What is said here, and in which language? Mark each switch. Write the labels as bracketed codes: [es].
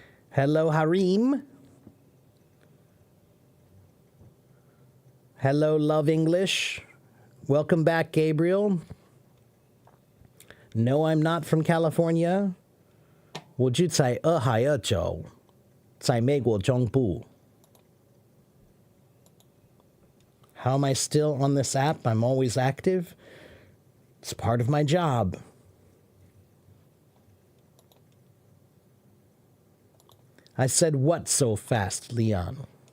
[en] Hello, Harim. Hello, Love English. Welcome back, Gabriel. No, I'm not from California. [zh] 我住在俄亥俄州，在美国中部。 [en] How am I still on this app? I'm always active. It's part of my job. I said what so fast, Leon?